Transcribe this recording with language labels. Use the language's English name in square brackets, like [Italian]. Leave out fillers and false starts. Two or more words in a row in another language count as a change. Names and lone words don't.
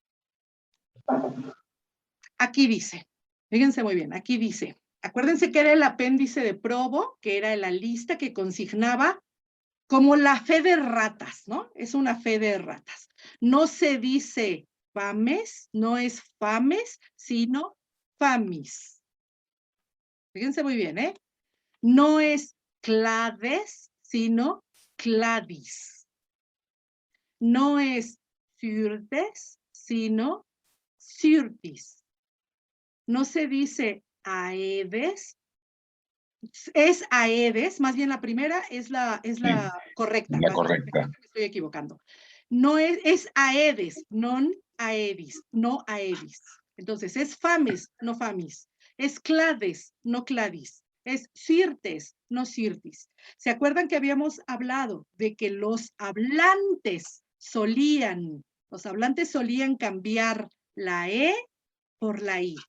[Spanish] Aquí dice, fíjense muy bien, aquí dice, acuérdense que era el apéndice de Probo, que era la lista que consignaba como la fe de ratas, ¿no? Es una fe de ratas. No se dice fames, no es fames, sino famis. Fíjense muy bien, ¿eh? No es clades, sino cladis. No es cyrtes, sino cyrtis. No se dice aedes, es aedes, más bien la primera es la correcta. La correcta. Me estoy equivocando. No es aedes, [Latin] non aedis, [Spanish] no aedis. Entonces, es fames, no famis. Es clades, no cladis. Es cyrtes, no cyrtis. ¿Se acuerdan que habíamos hablado de que los hablantes solían cambiar la E por la I?